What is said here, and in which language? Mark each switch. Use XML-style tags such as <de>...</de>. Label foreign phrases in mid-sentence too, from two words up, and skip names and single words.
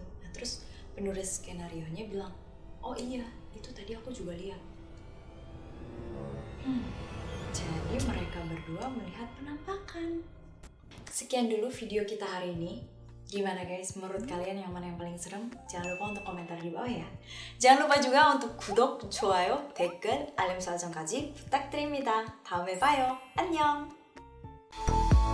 <id>Nah terus penulis skenario-nya bilang, oh iya itu tadi aku juga lihat. Jadi mereka berdua melihat penampakan. Sekian dulu video kita hari ini. Gimana guys, menurut kalian yang mana yang paling serem? Jangan lupa untuk komentar di bawah ya. Jangan lupa juga untuk</id> <ko>구독, 좋아요, 댓글, 알림 설정까지 부탁드립니다. 다음에 봐요. 안녕!</ko>